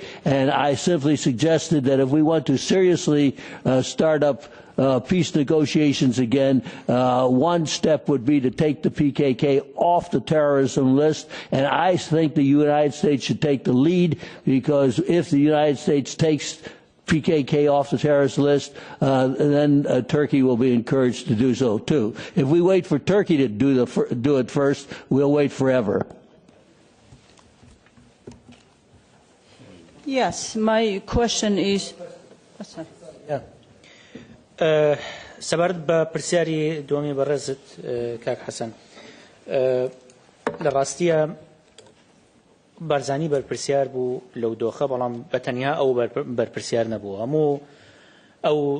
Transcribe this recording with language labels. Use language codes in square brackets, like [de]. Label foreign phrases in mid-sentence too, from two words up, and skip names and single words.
[en] And I simply suggested that if we want to seriously start up peace negotiations again, one step would be to take the PKK off the terrorism list, and I think the United States should take the lead, because if the United States takes PKK off the terrorist list, then Turkey will be encouraged to do so too. If we wait for Turkey to do it first, we'll wait forever. Yes, my question is... [ckb] سبارت بە پرسیاری دومی بەڕێزت کاک حەسەن لە ڕاستیە بارزانی بەرپرسیار بوو لەو دۆخە بەڵام بەتەنیا ئەو بەرپرسیار نەبوو هەموو ئەو